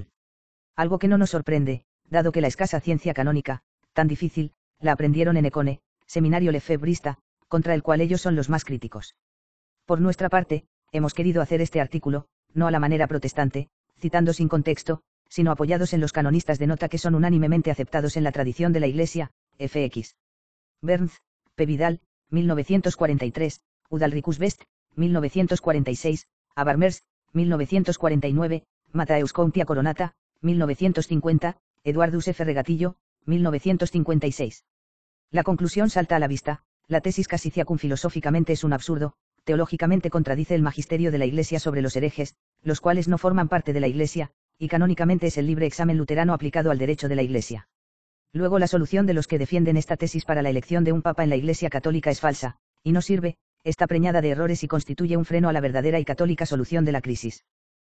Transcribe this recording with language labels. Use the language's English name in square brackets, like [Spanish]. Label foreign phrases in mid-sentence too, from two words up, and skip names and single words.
[Spanish] Algo que no nos sorprende, dado que la escasa ciencia canónica, tan difícil, la aprendieron en Econe, seminario lefebrista, contra el cual ellos son los más críticos. Por nuestra parte, hemos querido hacer este artículo, no a la manera protestante, citando sin contexto, sino apoyados en los canonistas de nota que son unánimemente aceptados en la tradición de la Iglesia, fx. Berns, P. Vidal, 1943, Udalricus Best, 1946, Abarmers, 1949, Matthäus Countia Coronata, 1950, Eduardus F. Regatillo, 1956. La conclusión salta a la vista, la tesis Casiciacum filosóficamente es un absurdo, teológicamente contradice el magisterio de la Iglesia sobre los herejes, los cuales no forman parte de la Iglesia, y canónicamente es el libre examen luterano aplicado al derecho de la Iglesia. Luego la solución de los que defienden esta tesis para la elección de un papa en la Iglesia católica es falsa, y no sirve, está preñada de errores y constituye un freno a la verdadera y católica solución de la crisis.